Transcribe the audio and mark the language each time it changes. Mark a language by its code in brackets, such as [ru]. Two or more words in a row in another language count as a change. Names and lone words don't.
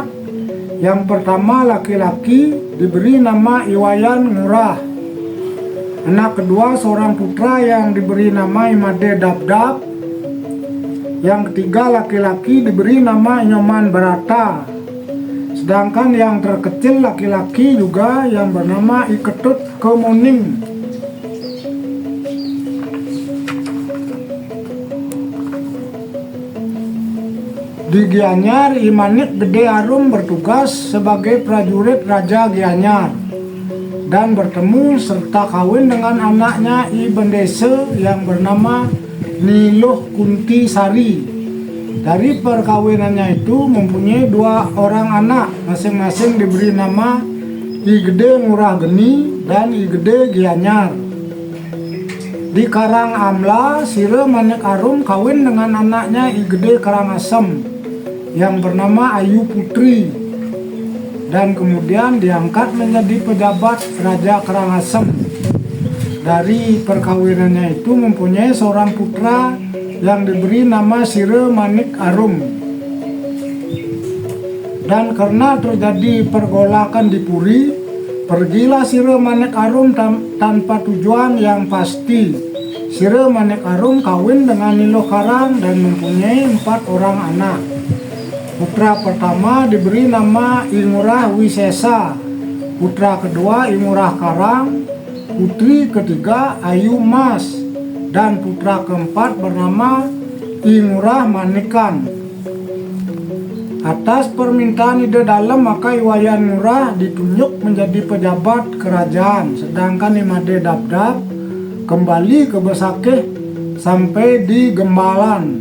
[id] Yang pertama laki-laki diberi nama Iwayan Ngurah. Anak kedua seorang putra yang diberi nama Imade Dabdab. Yang ketiga laki-laki diberi nama Nyoman Barata. Sedangkan yang terkecil laki-laki juga yang bernama Iketut Kemuning. Di Gianyar, I Manik Gede Arum bertugas sebagai prajurit Raja Gianyar dan bertemu serta kawin dengan anaknya I Bendese yang bernama Niluh Kunti Sari. Dari perkawinannya itu mempunyai 2 orang anak, masing-masing diberi nama I Gede Ngurah Geni dan I Gede Gianyar. Di Karang Amla, Sire Manik Arum kawin dengan anaknya I Gede Karangasem yang bernama Ayu Putri, dan kemudian diangkat menjadi pejabat Raja Karangasem. Dari perkawinannya itu mempunyai seorang putra yang diberi nama Sire Manik Arum. Dan karena terjadi pergolakan di Puri, pergilah Sire Manik Arum tanpa tujuan yang pasti. Sire Manik Arum kawin dengan Niloh Karang dan mempunyai 4 orang anak. Putra pertama diberi nama I Ngurah Wisesa, putra kedua I Ngurah Karang, putri ketiga Ayu Mas, dan putra keempat bernama I Ngurah Manikan. Atas permintaan Ide Dalem maka I Wayan Ngurah ditunjuk menjadi pejabat kerajaan, sedangkan I Made Dabdab kembali ke Besakeh sampai di Gembalan.